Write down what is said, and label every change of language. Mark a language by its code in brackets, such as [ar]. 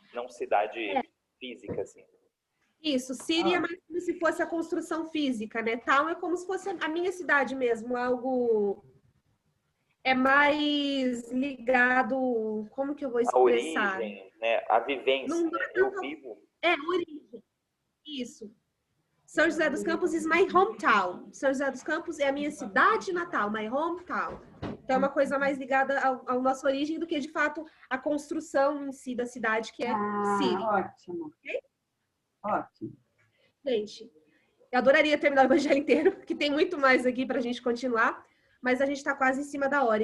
[pt] Não cidade física, assim. Isso, City é mais como se fosse a construção física, né? Town é como se fosse a minha cidade mesmo, algo... É mais ligado... Como que eu vou expressar? A origem, né? A vivência, não, né? Eu vivo. É, origem. Isso. [en] São José dos Campos is my hometown. [pt] São José dos Campos é a minha cidade natal, [en] my hometown. [pt] Então, é uma coisa mais ligada à nossa origem do que, de fato, a construção em si da cidade, que é City. Ótimo. [en] Okay? [pt] Ótimo. Gente, eu adoraria terminar o evangelho inteiro, porque tem muito mais aqui para a gente continuar, mas a gente está quase em cima da hora.